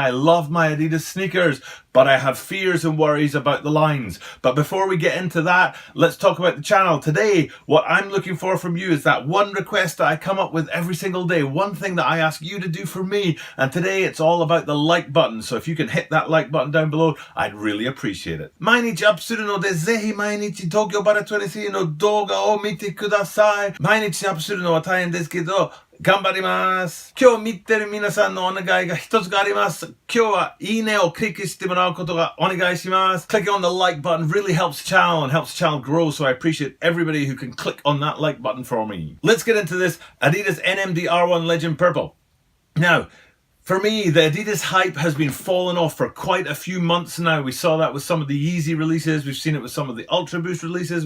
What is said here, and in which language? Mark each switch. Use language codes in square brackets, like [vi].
[en] I love my Adidas sneakers, but I have fears and worries about the lines. But before we get into that, let's talk about the channel. Today, what I'm looking for from you is that one request that I come up with every single day, one thing that I ask you to do for me, and today it's all about the like button. So if you can hit that like button down below, I'd really appreciate it. [ja] 毎日アップするので、ぜひ毎日東京バラ23の動画を見てください。毎日アップするのは大変ですけど、頑張ります。今日見てる皆さんのお願いが一つがあります。今日はいいねをクリックしてもらうことがお願いします。 [en] Clicking on the like button really helps the channel and helps the channel grow, so I appreciate everybody who can click on that like button for me. Let's get into this Adidas NMD R1 Legend Purple. Now, for me, the Adidas hype has been falling off for quite a few months now. We saw that with some of the Yeezy releases. We've seen it with some of the Ultra Boost releases.